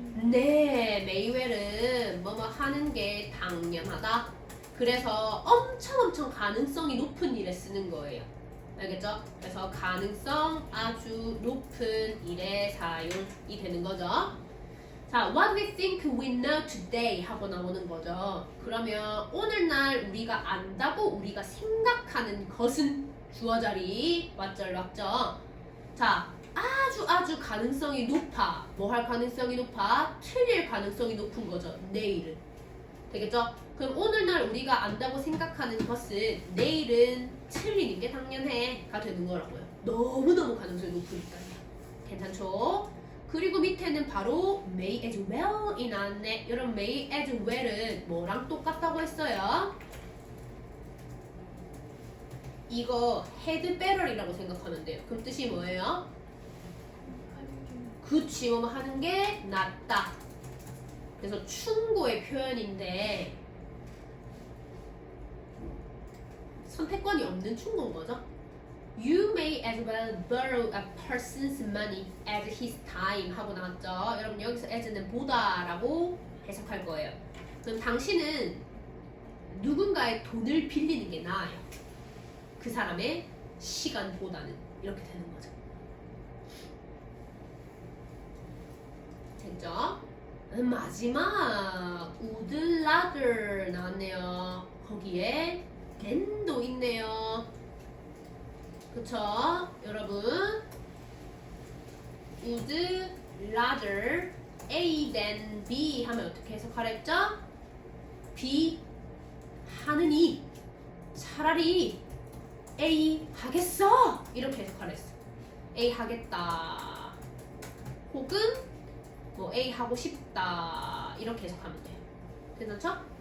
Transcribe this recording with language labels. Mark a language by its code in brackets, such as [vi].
[ko] 네, 메이웰은 뭐뭐 하는 게 당연하다. 그래서 엄청 가능성이 높은 일에 쓰는 거예요. 알겠죠? 그래서 가능성 아주 높은 일에 사용이 되는 거죠. [en] 자, what we think we know today [ko] 하고 나오는 거죠. 그러면 오늘날 우리가 안다고 우리가 생각하는 것은 주어 자리 맞죠? 맞죠? 자, 아주 가능성이 높아. 뭐 할 가능성이 높아? 틀릴 가능성이 높은 거죠. 내일은. 되겠죠? 그럼 오늘날 우리가 안다고 생각하는 것은 내일은 틀리는 게 당연해가 되는 거라고요. 너무너무 가능성이 높으니까요. 괜찮죠? 그리고 밑에는 바로 may as well이 나왔네. 여러분 may as well은 뭐랑 똑같다고 했어요? 이거 had better이라고 생각하면 돼요. 그럼 뜻이 뭐예요? 그치, 뭐 하는 게 낫다. 그래서 충고의 표현인데 선택권이 없는 충고인 거죠. [en] You may as well borrow a person's money as his time [ko] 하고 나왔죠. 여러분 여기서 as는 보다라고 해석할 거예요. 그럼 당신은 누군가의 돈을 빌리는 게 나아요. 그 사람의 시간보다는 이렇게 되는 거죠. 됐죠? 마지막 would rather 나왔네요. 거기에 than도 있네요. 그쵸? 여러분 would rather A than B 하면 어떻게 해석하랬죠? B 하느니 차라리 A 하겠어 이렇게 해석하랬어. A 하겠다 혹은 뭐 A 하고 싶다 이렇게 해석하면 돼요. 괜찮죠?